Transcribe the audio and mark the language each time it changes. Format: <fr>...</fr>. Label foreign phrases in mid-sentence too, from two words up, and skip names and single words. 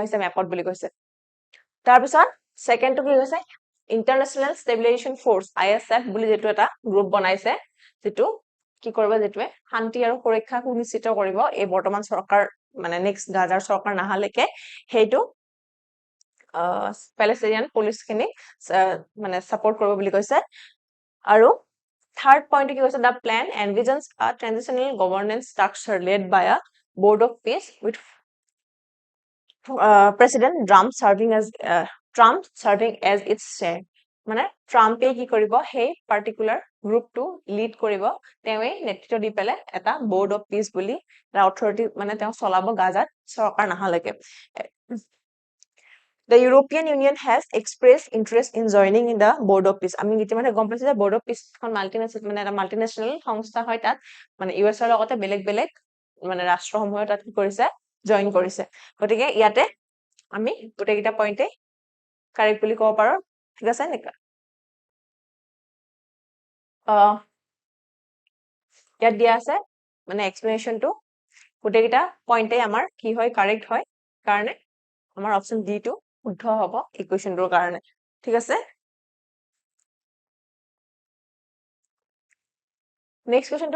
<as>হৈছে মেপত বুলি কৈছে তাৰপিছত সেকেন্ডটো কি হৈছে ইন্টাৰনেশ্যনেল ষ্টেবিলাইজেশ্যন ফ'ৰ্চ ISF বুলি যেটো এটা গ্ৰুপ বনাইছে যেটো কি কৰিব যেটোৱে শান্তি আৰু সুৰক্ষা সুনিশ্চিত কৰিব এই বৰ্তমান চৰকাৰ মানে নেক্সট গাজাৰ চৰকাৰ নাহালৈকে সেইটো প্যালেষ্টাইনিয়ান পুলিচখিনি মানে সাপোৰ্ট কৰিব বুলি কৈছে আৰু</as> <en>third point</en> <as>কি কৈছে</as> <en>the plan envisions a transitional governance structure led by a board of peace with president Trump serving as its chair</en> <as>মানে ট্ৰাম্পে কি কৰিব সেই</as> <en>particular groupটো</en> <as>লিড কৰিব তেওঁৱে নেতৃত্ব দি পেলে এটা board of peace বুলি এটা অথৰিটি মানে তেওঁ চলাব গাজাত চৰকাৰ নাহালৈকে</as> <en>The European Union has expressed interest in joining in the Board of Peace.</en> <as>আমি ইতিমধ্যে গম পাইছো যে Board of Peace খন মাল্টিনেশ্যনেল সংস্থা হয় তাত মানে ইউএছৰ লগতে বেলেগ বেলেগ মানে ৰাষ্ট্ৰসমূহে তাত কি কৰিছে জয়েন কৰিছে গতিকে ইয়াতে আমি গোটেইকেইটা</as> <en>pointএ correct</en> <as>বুলি ক'ব পাৰো ঠিক আছে নেকি ইয়াত দিয়া আছে মানে এক্সপ্লেনেশ্যনটো গোটেইকেইটা পইণ্টে আমাৰ কি হয় কাৰেক্ট হয় কাৰণে আমাৰ</as> <en>option D</en> <as>টো শুদ্ধ হ'ব এই কুৱেশ্যনটোৰ কাৰণে ঠিক আছে</as> <en>next questionটো</en>